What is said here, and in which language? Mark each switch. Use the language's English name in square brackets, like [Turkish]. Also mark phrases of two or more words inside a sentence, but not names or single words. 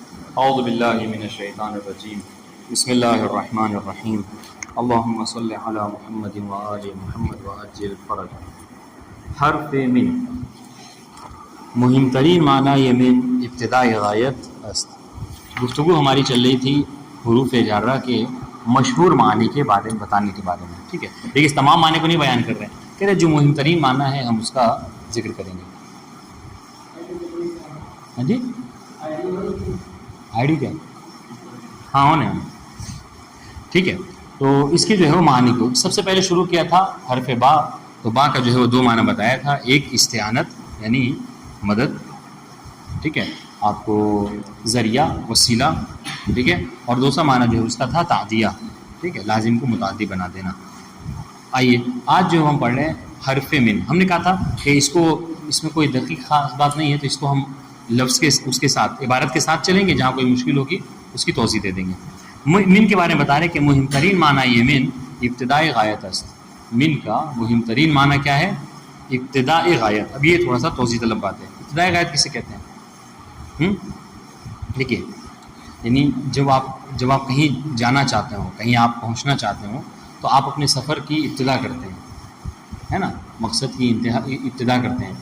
[Arabic] اعوذ باللہ من الشیطان الرجیم بسم اللہ الرحمن الرحیم اللہم صلی علی محمد وآل محمد وعجل الفرج. [Persian] حرف من مہم ترین معنی یہ من ابتداء غایت است. [Urdu] گفتگو ہماری چل رہی تھی حروف جارہ کے مشہور معنی کے بارے میں بتانے کے بارے میں. ٹھیک ہے، لیکن اس تمام معنی کو نہیں بیان کر رہے ہیں، کہہ رہے جو مہم ترین معنی ہے ہم اس کا ذکر کریں گے. ہاں جی، آئی ڈی کیا؟ ہاں ہونے. ٹھیک ہے، تو اس کے جو ہے وہ معنی کو سب سے پہلے شروع کیا تھا حرف با. تو با کا جو ہے وہ دو معنی بتایا تھا، ایک استعانت یعنی مدد، ٹھیک ہے، آپ کو ذریعہ وسیلہ، ٹھیک ہے، اور دوسرا معنی جو ہے اس کا تھا تعدیہ، ٹھیک ہے، لازم کو متعدی بنا دینا. آئیے آج جو ہم پڑھ رہے ہیں حرف من، ہم نے کہا تھا کہ اس میں کوئی دقیق خاص بات نہیں ہے، تو اس کو ہم لفظ کے اس کے ساتھ عبارت کے ساتھ چلیں گے، جہاں کوئی مشکل ہوگی اس کی توضیح دے دیں گے. من کے بارے میں بتا رہے کہ [Persian] مہم ترین معنی یہ من ابتداء غایت است. [Urdu] من کا مہم ترین معنی کیا ہے؟ ابتداء غایت. اب یہ تھوڑا سا توضیح طلب بات ہے. ابتداء غایت کسے کہتے ہیں؟ دیکھیے، یعنی جب آپ کہیں جانا چاہتے ہو، کہیں آپ پہنچنا چاہتے ہو، تو آپ اپنے سفر کی ابتدا کرتے ہیں، ہے نا، مقصد کی ابتدا کرتے ہیں.